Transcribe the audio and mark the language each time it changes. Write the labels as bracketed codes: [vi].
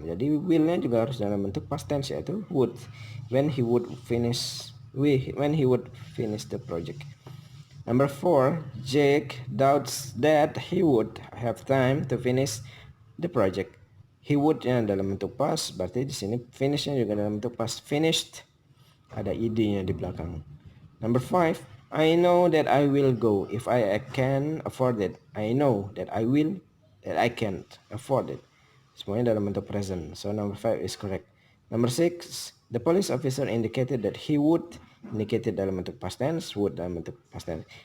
[id] Jadi will-nya juga harus dalam bentuk past tense, yaitu would. [en] When he would finish the project. Number 4, Jake doubts that he would have time to finish the project. [id] He would ya dalam bentuk past, berarti di sini finish-nya juga dalam bentuk past. Finished, ada id-nya di belakang. [en] Number 5, I know that I will go if I can afford it. I know that I will, that I can't afford it. [id] Semuanya dalam bentuk present. [en] So number 5 is correct. Number 6, the police officer indicated that he would, indicated [id] dalam bentuk past tense, [en] would dalam bentuk past tense.